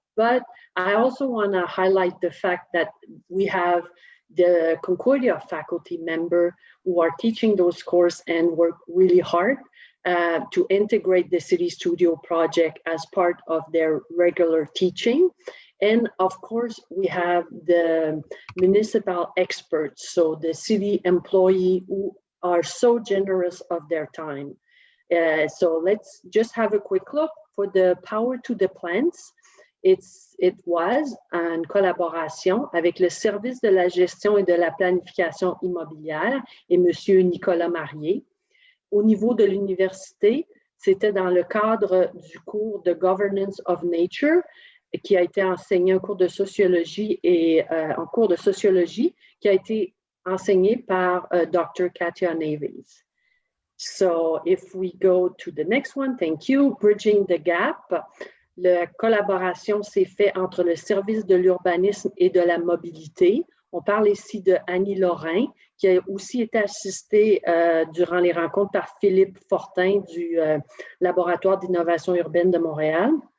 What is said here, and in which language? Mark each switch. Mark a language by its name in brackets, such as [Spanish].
[English] But I also want to highlight the fact that we have the Concordia faculty member who are teaching those courses and work really hard to integrate the CityStudio project as part of their regular teaching. And of course, we have the municipal experts, so the city employees who are so generous of their time. So let's just have a quick look for the Power to the Plants. It was [French] en collaboration avec le service de la gestion et de la planification immobilière et Monsieur Nicolas Marié. Au niveau de l'université, c'était dans le cadre du cours de Governance of Nature qui a été enseigné en cours de sociologie qui a été enseigné par Dr. Katia Naves. [English] So if we go to the next one, thank you, Bridging the Gap. [French] La collaboration s'est faite entre le service de l'urbanisme et de la mobilité. On parle ici de Annie Lorrain, qui a aussi été assistée durant les rencontres par Philippe Fortin du Laboratoire d'innovation urbaine de Montréal.